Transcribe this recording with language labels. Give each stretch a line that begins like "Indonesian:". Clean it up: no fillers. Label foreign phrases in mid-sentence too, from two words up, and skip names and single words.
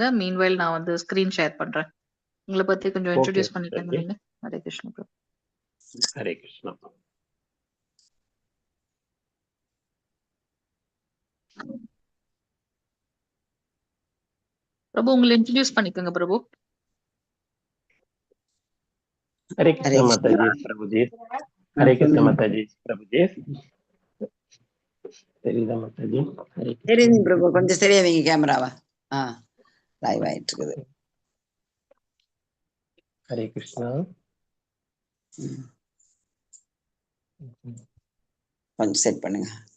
Tamil: மீன்வைல் நான் வந்து
English: screen share
Tamil: பண்றேன். உங்களை பத்தி கொஞ்சம் இன்ட்ரோடியூஸ் பண்ணிக்கங்க நீங்க. ஹரே கிருஷ்ணா பிரபு. ஹரே கிருஷ்ணா. பிரபு உங்களை இன்ட்ரோடியூஸ் பண்ணிக்கங்க பிரபு.
Hindi: हरे कृष्ण माताजी प्रभुजी. हरे कृष्ण माताजी प्रभुजी.
Tamil: தெரியுதா மாதாஜி? தெரியுது பிரபு. கொஞ்சம் சரியா வைங்க கேமராவா. லைவ் ஆயிட்டு இருக்குது. ஹரே கிருஷ்ணா. கொஞ்சம் செட் பண்ணுங்க.